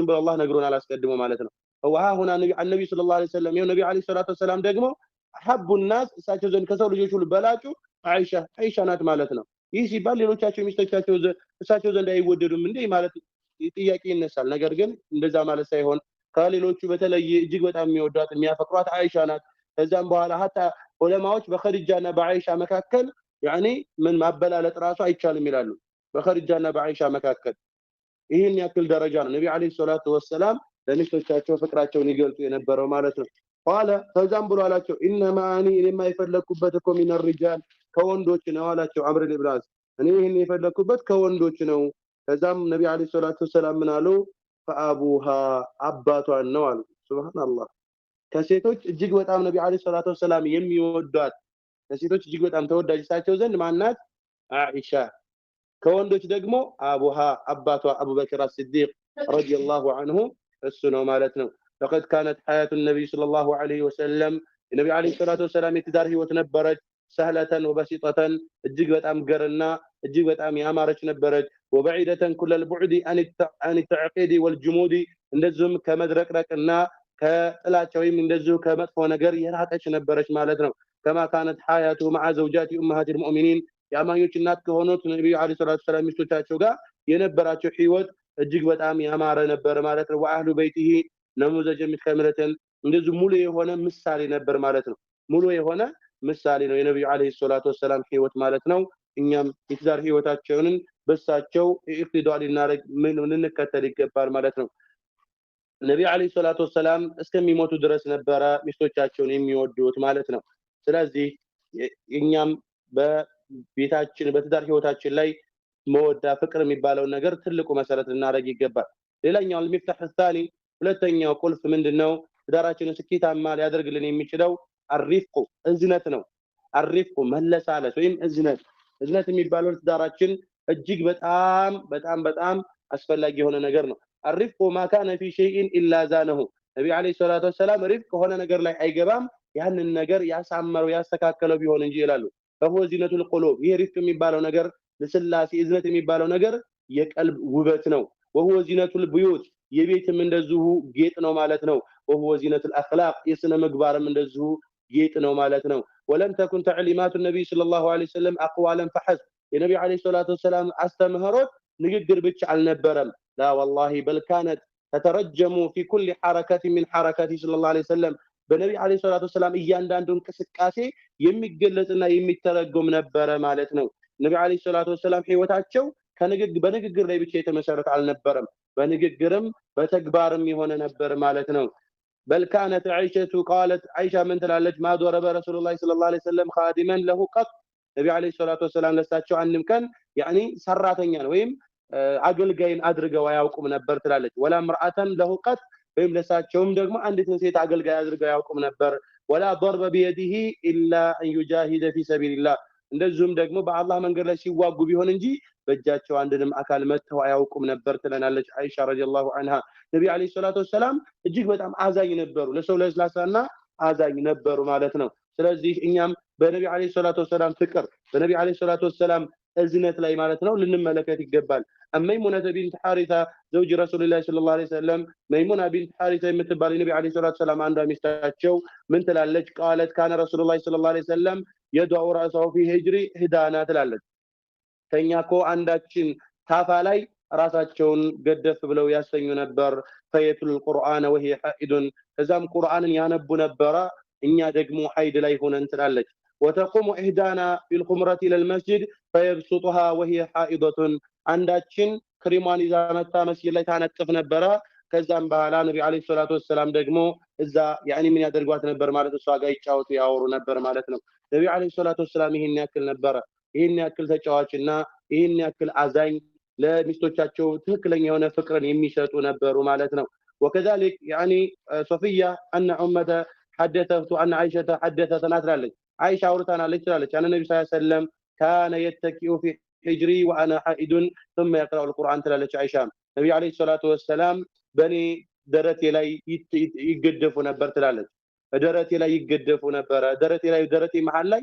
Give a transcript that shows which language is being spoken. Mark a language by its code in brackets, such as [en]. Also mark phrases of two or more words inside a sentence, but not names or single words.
[am] ብሎ አላህ ነግሮናል አስቀድሞ ማለት ነው። ወሃ ሁና ነብዩ [ar] صلى الله عليه وسلم [am] ነብዩ [ar] عليه الصلاة والسلام [am] ደግሞ [ar] أحب الناس [am] እሳቸው ዘንድ ከሰው ልጆች ሁሉ በላጩ አይሻ ናት ማለት ነው። ይህ ሲባል ሌሎቻቸው ሚስቶቻቸው እሳቸው ዘንድ አይወደዱም እንዴ ማለት ጥያቄ ይነሳል። ነገር ግን እንደዛ ማለት ሳይሆን ከሌሎቹ በተለየ እጅግ በጣም የሚወዷት የሚያፈቅሯት አይሻ ናት። ከዛም በኋላ ሐታ ዑለማዎች በኸዲጃና በአይሻ መካከል [ar] يعني من [am] ማበላለጥ ራሱ አይቻልም ይላሉ በኸዲጃና በአይሻ መካከል ይሄን ያክል ደረጃ ነው ነብዩ [ar] عليه الصلاة والسلام [am] ለሚስቶቻቸው ፍቅራቸውን ይገልጡ የነበረው ማለት ነው ቃለ ፈዛም ብሎ አላቸው ኢነማ እኔ የማይፈለኩበት እኮ [ar] من الرجال [am] ከወንዶች ነው አላቸው አምር ኢብኑ አስ እኔ ይሄን የፈለኩበት ከወንዶች ነው ከዛም ነብዩ [ar] عليه الصلاة [am] ወሰለም ምን አሉ فابوها አባቷን ነው አሉ ሱብሃንአላህ ከሴቶች እጅግ በጣም ነብዩ [ar] عليه الصلاة والسلام [am] የሚወዷት ከሴቶች እጅግ በጣም ተወዳጅ ሳቸው ዘንድ ማናት አይሻ ከወንዶች ደግሞ አቡሃ አባቷ አቡበክር አስዲቅ [ar] رضي الله عنه [am] እሱ ነው ማለት ነው [ar] لقد كانت حياه النبي صلى الله عليه وسلم النبي عليه الصلاه والسلام [am] የትዳር ህይወት ነበረች [ar] سهلة وبسيطة [am] እጅግ በጣም ገርና እጅግ በጣም ያማረች ነበረች [ar] وبعيدة كل البعد عن التعقيد والجمود [am] እንደዚሁም ከመድረቅረቅና ከጥላቻ ወይም እንደዚሁ ከመጥፎ ነገር የራቀች ነበረች ማለት ነው [ar] كما كانت حياته مع زوجات امهات المؤمنين [am] ያማኞች እናት ከሆኑት ነብዩ [ar] عليه الصلاة السلام [am] ሚስቶቻቸው ጋር የነበራቸው ህይወት እጅግ በጣም ያማረ ነበር ማለት ነው [ar] وأهل بيته نموذجا متكاملا [am] እንደዚህ ሙሉ የሆነ ምሳሌ ነበር ማለት ነው ሙሉ የሆነ ምሳሌ ነው የነብዩ [ar] عليه الصلاة السلام [am] ህይወት ማለት ነው እኛም የትዳር ህይወታቸውን በሳቸው ኢክቲዳል እናረግ ምን እንከተል ይገባል ማለት ነው ነብዩ [ar] عليه الصلاة السلام [am] እስከሚሞቱ ድረስ ነበር ሚስቶቻቸውን የሚወዱት ማለት ነው ስለዚህ እኛም በቤታችን በትዳር ህይወታችን ላይ መወዳ ፍቅር የሚባለው ነገር ትልቁ መሰረት እናረግ ይገባል ሌላኛው [ar] المفتاح الثاني [am] ሁለተኛው ቁልፍ ምንድነው ትዳራችንን ስኬታማ ሊያደርግልን የሚችለው الرفق እዝነት ነው الرفق መለሳለስ ወይም እዝነት የሚባለው ትዳራችን እጅግ በጣም አስፈላጊ የሆነ ነገር ነው [ar] الرفق ما كان في شيء الا زانه [am] ነብዩ [ar] عليه الصلاة والسلام [am] رفق ሆነ ነገር ላይ አይገባም ያንን ነገር ያሳመረው ያስተካከለው ቢሆን እንጂ ይላሉ [ar] فهو زينة القلوب [am] ይሄ رفق የሚባለው ነገር ለስላሴ እዝነት የሚባለው ነገር የቀልብ ውበት ነው [ar] وهو زينة البيوت [am] የቤትም እንደዚሁ ጌጥ ነው ማለት ነው [ar] وهو زينة الاخلاق [am] የስነ ምግባርም እንደዚሁ ጌጥ ነው ማለት ነው [ar] ولم تكن تعليمات النبي صلى الله عليه وسلم اقوالا فحسب [am] የነብዩ አለይሂ ሰላቱ ወሰለም አስተምህሮት ንግግር ብቻ አልነበረም [ar] لا والله بل كانت تترجم في كل حركه من حركاته صلى الله عليه وسلم በነብዩ عليه الصلاة والسلام [am] እያንዳንዱ እንቅስቃሴ የሚገለጽና የሚተረጎም ነበር ማለት ነው ነብዩ [ar] عليه الصلاة والسلام [am] ህይወታቸው በንግግር ላይ ብቻ የተመሰረተ አልነበረም በንግግርም በተግባርም የሆነ ነበር ማለት ነው [ar] بل كانت عائشه قالت عائشه من تلالج ما ضرب رسول الله صلى الله عليه وسلم خادما له قط [am] ነብዩ [ar] عليه الصلاة والسلام [am] ለሳቸው አንድም ቀን يعني ሰራተኛን ወይም አገልጋይን አድርገው አያውቁም ነበር ትላለች [ar] ولا امراه له قط [am] ወይም ለሳቸውም ደግሞ አንዲት ሴት አገልጋይ አድርገው ያውቁም ነበር [ar] ولا ضرب بيده الا ان يجاهد في سبيل الله [am] እንደዚሁም ደግሞ በአላህ መንገድ ላይ ሲዋጉ ቢሆን እንጂ በእጃቸው አንድንም አካል መተው አያውቁም ነበር ትለናለች አይሻ [ar] رضي الله عنها [am] ነብዩ [ar] عليه الصلاة والسلام [am] እጅግ በጣም አዛኝ ነበሩ ለሰው ለስላሳና አዛኝ ነበሩ ማለት ነው ስለዚህ እኛም በነብዩ [ar] عليه الصلاة والسلام [am] ፍቅር በነብዩ [ar] عليه الصلاة والسلام [am] እዝነት ላይ ማለት ነው ልንመለከት ይገባል መይሙና ቢንት ሐሪታ [ar] زوج رسول الله صلى الله عليه وسلم [am] መይሙና ቢንት ሐሪታ የምትባል ነብዩ [ar] عليه الصلاة والسلام [am] አንዷ ሚስታቸው ምን ትላለች [ar] قالت كان رسول الله صلى الله عليه وسلم يدعو راسه في هجري هدانا [am] ትላለች ከኛኮ አንዳችን ታፋ ላይ ራሳቸውን ገደፍ ብለው ያሰኙ ነበር [ar] فيتلو القرآن وهي حائض [am] ከዛም ቁርአንን ያነቡ ነበር እኛ ደግሞ ሐይድ ላይ ሆነን ትላለች [ar] وتقوم احدانا في الخمره الى المسجد فيبسطها وهي حائضه [am] አንዳችን ክሪማን ይዛ መጣ መስጊድ ላይ ታነጥፍ ነበር ከዛም በኋላ ነብዩ [ar] عليه الصلاة والسلام [am] ደግሞ እዛ ያኒ ምን ያደርጓት ነበር ማለት እሷ ጋር ይጫወቱ ያወሩ ነበር ማለት ነው ነብዩ [ar] عليه الصلاة والسلام [am] ይሄን ያክል ነበር ይሄን ያክል ተጫዋችና ይሄን ያክል አዛኝ ለሚስቶቻቸው ትክክለኛ የሆነ ፍቅርን የሚሰጡ ነበሩ ማለት ነው [ar] وكذلك يعني صفيه ان امه حدثت ان عائشه حدثتنا [am] ትላለች አይሻ አውርታናለች ትላለች [ar] አን ነብዩ صلى الله عليه وسلم كان يتكئ في حجري وانا حائض ثم يقرأ [am] القرآن ትላለች አይሻ ነብዩ [ar] عليه الصلاة والسلام [am] በኔ ደረቴ ላይ ይገደፉ ነበር ትላለች በደረቴ ላይ ይገደፉ ነበር ደረቴ መሃል ላይ